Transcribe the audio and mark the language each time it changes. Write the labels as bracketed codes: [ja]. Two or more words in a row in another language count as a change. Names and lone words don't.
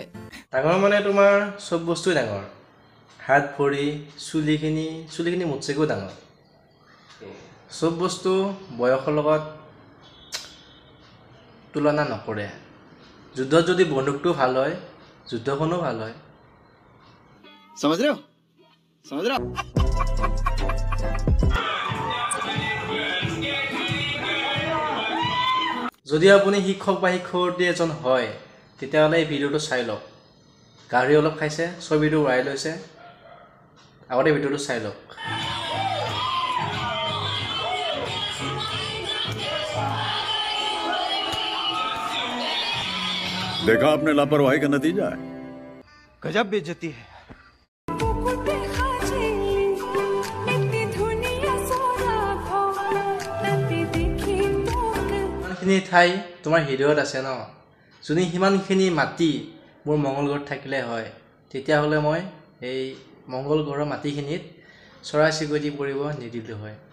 [as] ডাঙৰ মানে তোমাৰ চব বস্তুই ডাঙৰ হাত ভৰি চুলিখিনি মোতছেকো ডাঙৰ চব বস্তু বয়সৰ লগত তুলনা নকৰে যুদ্ধত যদি বন্দুকটো ভাল হয় যুদ্ধখনো ভাল হয় [hi] समझ रहे हो [as] যদি আপুনি শিক্ষক বা শিক্ষয়িত্ৰী এজন হয় তেতিয়াহ'লে এই ভিডিঅ'টো চাই লওক গাড়ী অলপ খাইছে ছবিটো উৰাই লৈছে আগতে ভিডিঅ'টো চাই লওক [hi] देखा आपने लापरवाही का नतीजा है गजब बेइज्जती है [as] ইমানখিনি ঠাই তোমাৰ হৃদয়ত আছে ন যদি সিমানখিনি মাটি মোৰ মংগল গ্ৰহত থাকিলে হয় তেতিয়াহ'লে মই এই মংগল গ্ৰহৰ মাটিখিনিত চৰাই চিৰিকটি পৰিব নিদিলোঁ হয়